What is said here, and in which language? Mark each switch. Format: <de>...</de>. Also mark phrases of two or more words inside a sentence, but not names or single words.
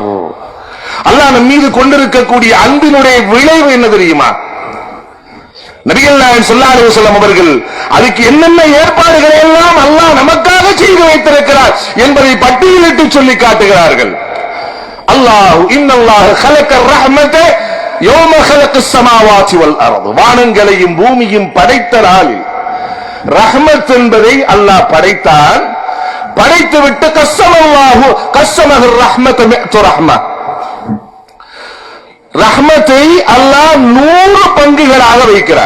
<ta>அல்லாஹ் நம் மீது கொண்டிருக்கக்கூடிய அன்பினுடைய விளைவு என்ன தெரியுமா? நபிகள் நாயகம்</ta> <ar>صلى الله عليه وسلم</ar> <ta>அவர்கள் அதுக்கு என்னென்ன ஏற்பாடுகளை எல்லாம் அல்லாஹ் நமக்காக செய்து வைத்திருக்கிறார் என்பதை பட்டியலிட்டு சொல்லி காட்டுகிறார்கள்.</ta> <ar>الله إن الله خلق الرحمة يوم خلق السماوات والارض.</ar> <ta>வானங்களையும் பூமியும் படைத்த நாளில் ரஹ்மத் என்பதை அல்லாஹ் படைத்தான். படைத்துவிட்டு</ta> <ar>قسمه الرحمة مائة رحمة,</ar> <ta>ரஹ்மத்தை அல்லாஹ் 100 பங்குகளாக வைக்கிறார்.</ta>